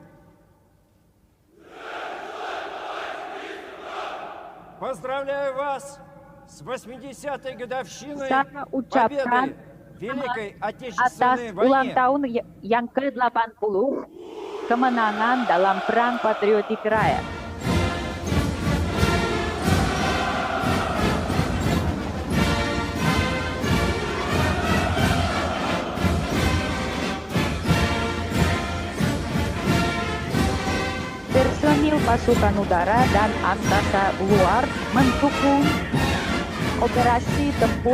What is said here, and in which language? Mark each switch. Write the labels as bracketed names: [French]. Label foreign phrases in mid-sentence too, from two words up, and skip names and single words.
[Russian] Поздравляю вас с 80-й годовщиной [Indonesian] Saya ucapkan [Russian] победы в Великой [Indonesian] atas [Russian] Отечественной [Indonesian] ulang [Russian] войне. [Indonesian] tahun yang ke-80 kemenangan dalam Perang Patriotik Raya. Personil pasukan udara dan angkasa luar mendukung operasi tempur